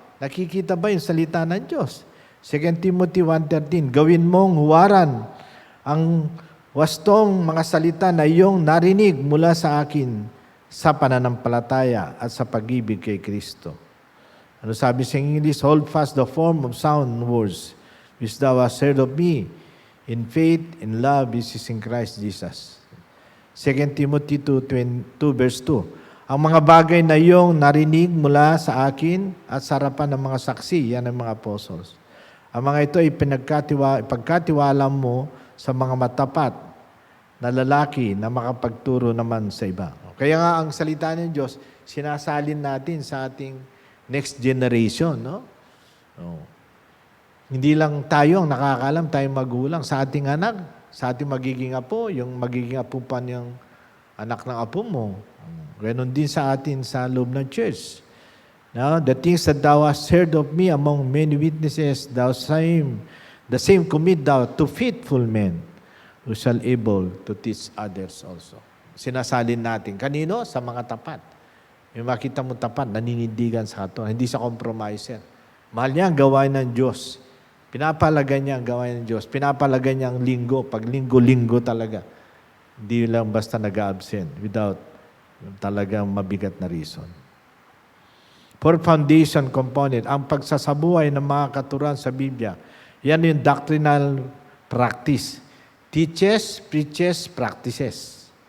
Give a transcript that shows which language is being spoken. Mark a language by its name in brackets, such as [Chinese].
[Filipino] Nakikita ba yung salita ng Diyos? 2 Timothy 1:13, gawin mong huwaran ang wastong mga salita na iyong narinig mula sa akin sa pananampalataya at sa pag-ibig kay Kristo. Ano sabi sa English? [English] Hold fast the form of sound words which thou hast heard of me in faith, in love, which is in Christ Jesus. 2 Timothy 2 verse 2. [Filipino] Ang mga bagay na iyong narinig mula sa akin at sa harapan ng mga saksi, yan ang mga apostles. Ang mga ito ay pagkatiwala mo sa mga matapat na lalaki na makapagturo naman sa iba. Kaya nga ang salita ng Diyos, sinasalin natin sa ating [English] next generation. [Filipino] Hindi lang tayo ang nakakaalam, tayong magulang. Sa ating anak, sa ating magiging apo, yung magiging apo pa niyang anak ng apo mo. Ganon din sa atin sa loob ng church. [English] Now, the things that thou hast heard of me among many witnesses, the same commit thou to faithful men who shall able to teach others also. [Filipino] Sinasalin natin. Kanino? Sa mga tapat. Yung makita mo tapat, naninindigan sa katuan. Hindi sa compromiser. Mahal niya ang gawain ng Diyos. Pinapalagan niya ang gawain ng Diyos. Pinapalagan niya ang linggo. Pag linggo-linggo talaga. Hindi lang basta nag-absent without talagang mabigat na reason. [English] For foundation component, [Filipino] ang pagsasabuhay ng mga katuruan sa Biblia, yan yung [English] doctrinal practice. Teaches, preaches, practices.